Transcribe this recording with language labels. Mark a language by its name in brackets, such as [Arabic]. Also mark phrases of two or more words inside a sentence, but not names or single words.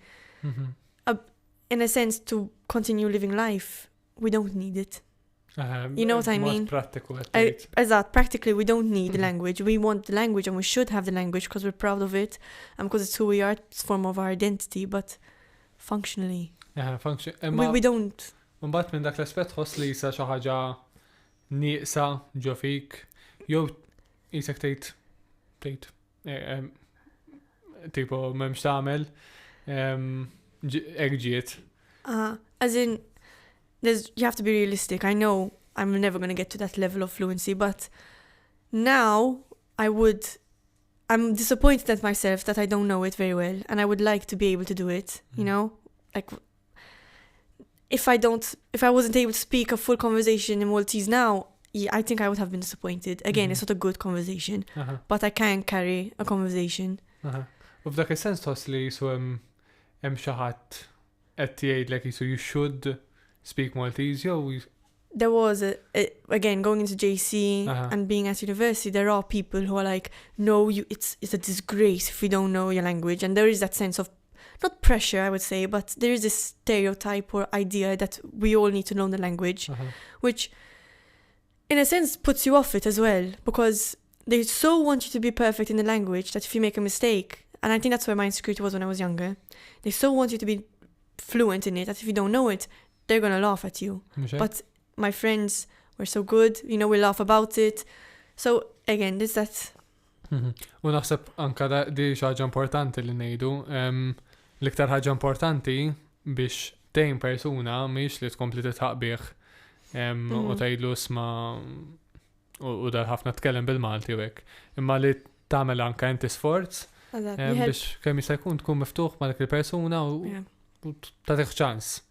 [English] In a sense, to continue living life, we don't need it. You know what I mean? Practically, we don't need the language. We want the language and we should have the language because we're proud of it and because it's who we are, it's a form of our identity, but functionally, we don't. [Maltese] Mbagħad minn dak l-aspett ħoss li jisa xi ħaġa nieqsa ġo fik, jew isek tgħid tipo m'hemmx tagħmel hekk ġiet. [English] As in, you have to be realistic. I know I'm never going to get to that level of fluency, but now I'm disappointed at myself that I don't know it very well, and I would like to be able to do it, you know? Like, if I wasn't able to speak a full conversation in Maltese now, yeah, I think I would have been disappointed. Again, it's not a good conversation, but I can carry a conversation. [Maltese] U f'dak is-sens tħoss li jisu hemm xi ħadd qed jgħidlek jisu [English] you should speak Maltese [Maltese] jew [English] There was again going into JC and being at university, there are people who are like, no, it's a disgrace if we don't know your language, and there is that sense of not pressure, I would say, but there is this stereotype or idea that we all need to know the language, which in a sense puts you off it as well, because they so want you to be perfect in the language that if you make a mistake, and I think that's where my insecurity was when I was younger, they so want you to be fluent in it that if you don't know it, they're going to laugh at you. But my friends were so good, we laugh about it. So again, there's that. [Maltese] U naħseb anka di xaġa importanti li ngħidu. L-iktar ħaġa importanti biex tgħin persuna mhix li tkompli titħaqbih u tgħidlu isma' u dar ħafna tkellem bil-Malti u hekk. Imma li tagħmel anka inti sforz biex kemm jista' jkun tkun miftuħ ma' dik il-persuna u tagħtih ċans.